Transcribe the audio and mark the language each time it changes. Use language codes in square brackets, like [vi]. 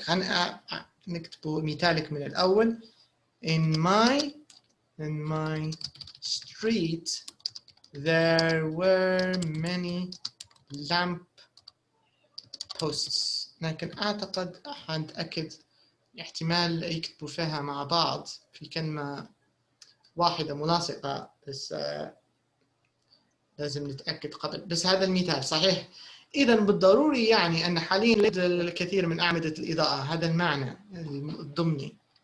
[ar] خلينا نكتبه مثالك من الأول. [en] In my street there were many lamp [ar] posts، لكن أعتقد حنتأكد احتمال يكتبوا فيها مع بعض في كلمة واحدة ملاصقة، بس لازم نتأكد قبل. بس هذا المثال صحيح. إذا بالضروري يعني أن حاليا لا يوجد الكثير من أعمدة الإضاءة، هذا المعنى الضمني.